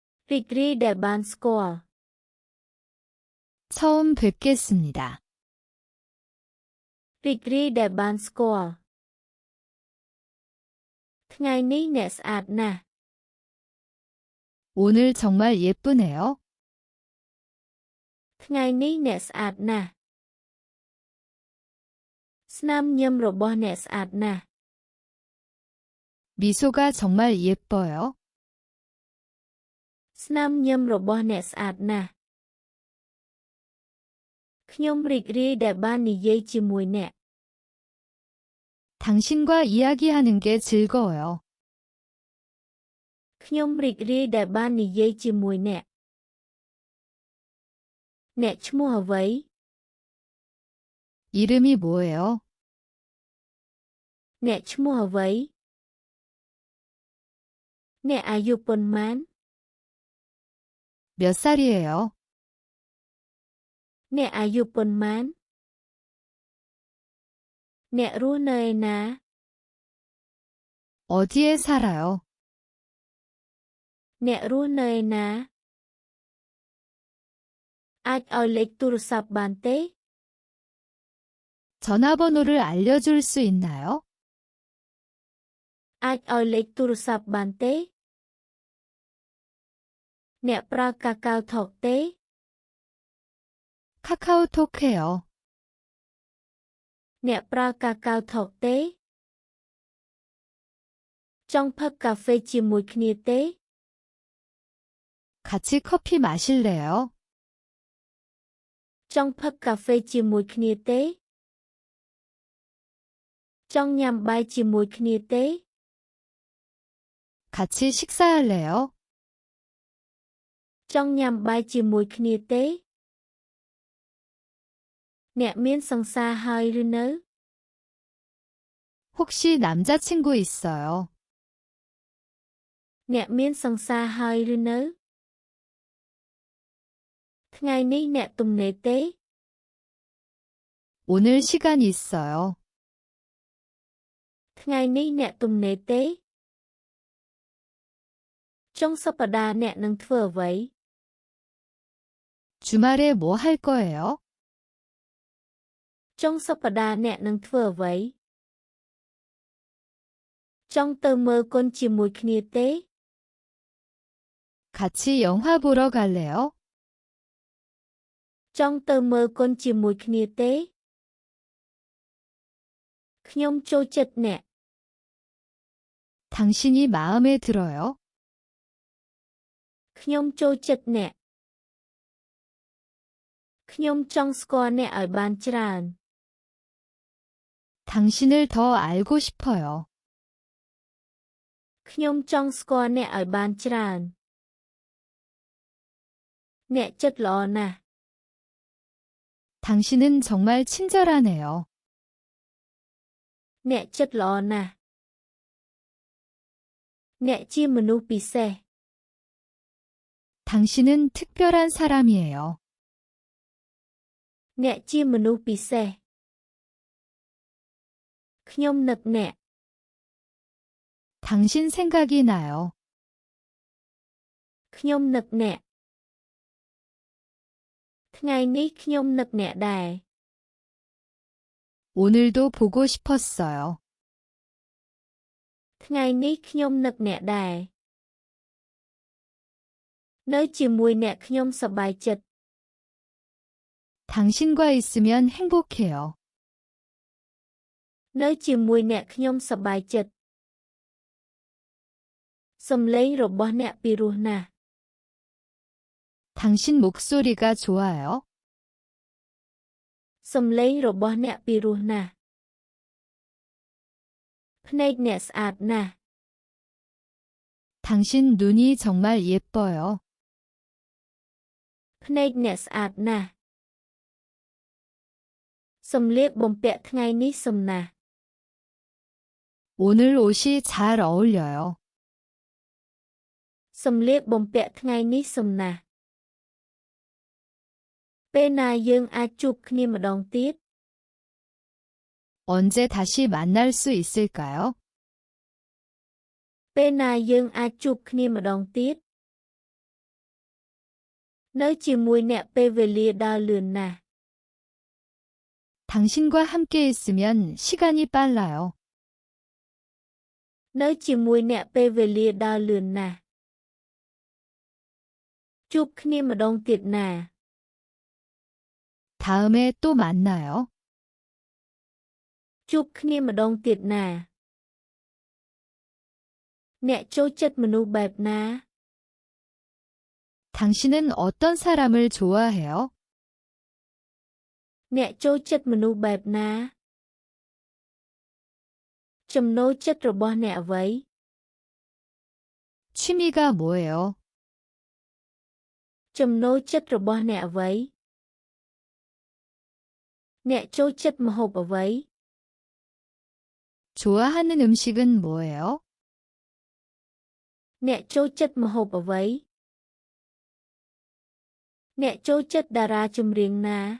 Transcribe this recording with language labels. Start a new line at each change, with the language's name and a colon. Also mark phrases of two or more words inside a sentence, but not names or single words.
Khmer: រីករាយដែលបានស្គាល់
Korean: 처음 뵙겠습니다.
Khmer: រីករាយដែលបានស្គាល់ ថ្ងៃនេះអ្នកស្អាតណាស់
Korean: 오늘 정말 예쁘네요.
Khmer: ថ្ងៃនេះអ្នកស្អាតណាស់ ស្នាមញញឹមរបស់អ្នកស្អាតណាស់
Korean: 미소가 정말 예뻐요.
Khmer: ស្នាមញញឹមរបស់អ្នកស្អាតណាស់ ខ្ញុំរីករាយដែលបាននិយាយជាមួយអ្នក
Korean: 당신과 이야기하는 게 즐거워요.
Khmer: ខ្ញុំរីករាយដែលបាននិយាយជាមួយអ្នក អ្នកឈ្មោះអ្វី
Korean: 이름이 뭐예요?
Khmer: អ្នកឈ្មោះអ្វី អ្នកអាយុប៉ុន្មាន
Korean: 몇 살이에요?
Khmer: អ្នកអាយុប៉ុន្មាន អ្នករស់នៅឯណា
Korean: 어디에 살아요?
Khmer: អ្នករស់នៅឯណា អាចឲ្យលេខទូរស័ព្ទបានទេ
Korean: 전화번호를 알려줄 수 있나요?
Khmer: អាចឲ្យលេខទូរស័ព្ទបានទេ អ្នកប្រើកាកាវថកទេ
Korean: 카카오톡 해요.
Khmer: អ្នកប្រើកាកាវថកទេ ចង់ផឹកកាហ្វេជាមួយគ្នាទេ
Korean: 같이 커피 마실래요?
Khmer: ចង់ផឹកកាហ្វេជាមួយគ្នាទេ ចង់ញ៉ាំបាយជាមួយគ្នាទេ
Korean: 같이 식사할래요?
Khmer: ចង់ញ៉ាំបាយជាមួយគ្នាទេ អ្នកមានសង្សារហើយឬនៅ
Korean: 혹시 남자친구 있어요?
Khmer: អ្នកមានសង្សារហើយឬនៅ ថ្ងៃនេះអ្នកទំនេរទេ
Korean: 오늘 시간 있어요.
Khmer: ថ្ងៃនេះអ្នកទំនេរទេ ចុងសប្តាហ៍អ្នកនឹងធ្វើអ្វី
Korean: 주말에 뭐 할 거예요?
Khmer: ចុងសប្តាហ៍អ្នកនឹងធ្វើអ្វី ចង់ទៅមើលកុនជាមួយគ្នាទេ
Korean: 같이 영화 보러 갈래요?
Khmer: ចង់ទៅមើលកុនជាមួយគ្នាទេ ខ្ញុំចូលចិត្តអ្នក
Korean: 당신이 마음에 들어요?
Khmer: ខ្ញុំចូលចិត្តអ្នក ខ្ញុំចង់ស្គាល់អ្នកឲ្យបានច្រើន
Korean: 당신을 더 알고 싶어요.
Khmer: ខ្ញុំចង់ស្គាល់អ្នកឲ្យបានច្រើន អ្នកចិត្តល្អណាស់
Korean: 당신은 정말 친절하네요.
Khmer: អ្នកចិត្តល្អណាស់ អ្នកជាមនុស្សពិសេស
Korean: 당신은 특별한 사람이에요.
Khmer: អ្នកជាមនុស្សពិសេស ខ្ញុំនឹកអ្នក
Korean: 당신 생각이 나요.
Khmer: ខ្ញុំនឹកអ្នក ថ្ងៃនេះខ្ញុំនឹកអ្នកដែរ
Korean: 오늘도 보고 싶었어요.
Khmer: ថ្ងៃនេះខ្ញុំនឹកអ្នកដែរ នៅជាមួយអ្នកខ្ញុំសប្បាយចិត្ត
Korean: 당신과 있으면 행복해요.
Khmer: នៅជាមួយអ្នកខ្ញុំសប្បាយចិត្ត សំឡេងរបស់អ្នកពីរោះណាស់
Korean: 당신 목소리가 좋아요.
Khmer: សំឡេងរបស់អ្នកពីរោះណាស់ ភ្នែកអ្នកស្អាតណាស់
Korean: 당신 눈이 정말 예뻐요.
Khmer: ភ្នែកអ្នកស្អាតណាស់ សំលៀកបំពាក់ថ្ងៃនេះសំណាស់
Korean: 오늘 옷이 잘 어울려요.
Khmer: សំលៀកបំពាក់ថ្ងៃនេះសំណាស់ ពេលណាយើងអាចជួបគ្នាម្ដងទៀត
Korean: 언제 다시 만날 수 있을까요?
Khmer: ពេលណាយើងអាចជួបគ្នាម្ដងទៀតនៅជាមួយអ្នកពេលវេលាដើរលឿនណាស់
Korean: 당신과 함께 있으면 시간이 빨라요.
Khmer: នៅជាមួយអ្នកពេលវេលាដើរលឿនណាស់ ជួបគ្នាម្ដងទៀតណា
Korean: 다음에 또 만나요.
Khmer: ជួបគ្នាម្ដងទៀតណា អ្នកចូលចិត្តមនុស្សបែបណា
Korean: 당신은 어떤 사람을 좋아해요?
Khmer: អ្នកចូលចិត្តមនុស្សបែបណា ចំណូលចិត្តរបស់អ្នកអ្វី
Korean: 취미가 뭐예요?
Khmer: ចំណូលចិត្តរបស់អ្នកអ្វី អ្នកចូលចិត្តម្ហូបអ្វី
Korean: 좋아하는 음식은 뭐예요?
Khmer: អ្នកចូលចិត្តម្ហូបអ្វី អ្នកចូលចិត្តតារាចម្រៀងណា